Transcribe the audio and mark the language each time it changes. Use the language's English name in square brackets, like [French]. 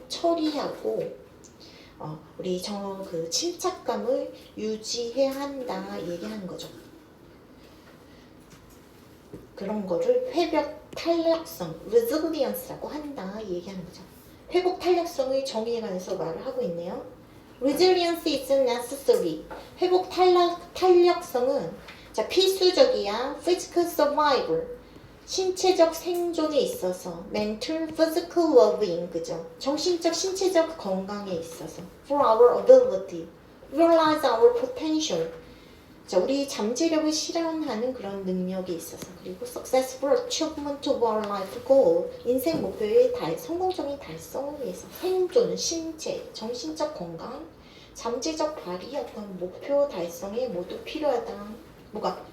[Korean] 처리하고 우리 그 침착감을 유지해야 한다 얘기하는 거죠. 그런 거를 회복 탄력성, resilience라고 한다 이 얘기하는 거죠. 회복 탄력성의 정의에 관해서 말을 하고 있네요. [English] Resilience is necessary. [Korean] 회복 탄력성은 자, 필수적이야. [English] Physical survival. [Korean] 신체적 생존에 있어서 [English] mental, physical well-being, [Korean] 그죠? 정신적, 신체적 건강에 있어서 [English] for our ability, realize our potential. [Korean] 자, 우리 잠재력을 실현하는 그런 능력이 있어서 그리고 [English] successful achievement of our life goal, [Korean] 인생 목표의 성공적인 달성을 위해서 생존, 신체, 정신적 건강, 잠재적 발휘 어떤 목표 달성에 모두 필요하다. 뭐가?